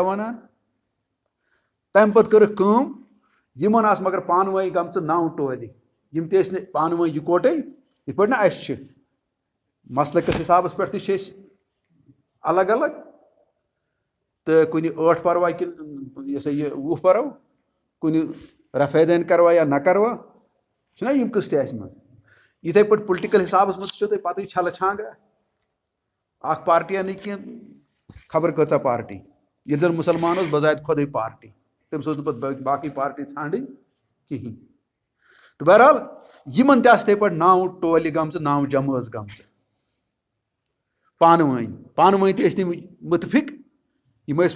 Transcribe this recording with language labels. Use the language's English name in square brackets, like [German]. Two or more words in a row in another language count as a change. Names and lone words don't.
[Kashmiri] وَنان تَمہِ پتہٕ کٔرٕکھ کٲم یِمن آسہٕ مگر پانہٕ ؤنۍ گٔمژٕ 9 ٹولہِ یِم تہِ ٲسۍ نہٕ پانہٕ ؤنۍ یِکوٹے یِتھ پٲٹھۍ نہ اَسہِ چھِ مسلکس حسابس پٮ۪ٹھ تہِ چھِ أسۍ الگ الگ تہٕ کُنہِ 8 پروا کِنہٕ یہِ سا یہِ 20 پرو کُنہِ رفیدین کروا یا نہ کروا چھِنہ یِم قٕصہٕ اَسہِ منٛز یِتھٕے پٲٹھۍ پُلٹِکل حسابس منٛز چھُو تۄہہِ پتہٕ چھلہٕ چھانگرا اکھ پارٹیا نہٕ کینٛہہ خبر کۭژاہ پارٹی ییٚلہِ زن مُسلمان اوس بذات خۄدٕے پارٹی تٔمِس اوس نہٕ پتہٕ باقٕے پارٹی ژھانڈٕنۍ کِہینۍ تہٕ بہرحال یِمن تہِ آسہٕ یِتھٕے پٲٹھۍ 9 ٹولہِ گٔمژٕ 9 جمٲژ گٔمژٕ پانہٕ ؤنۍ تہِ ٲسۍ نہٕ مُتفِق یِم ٲسۍ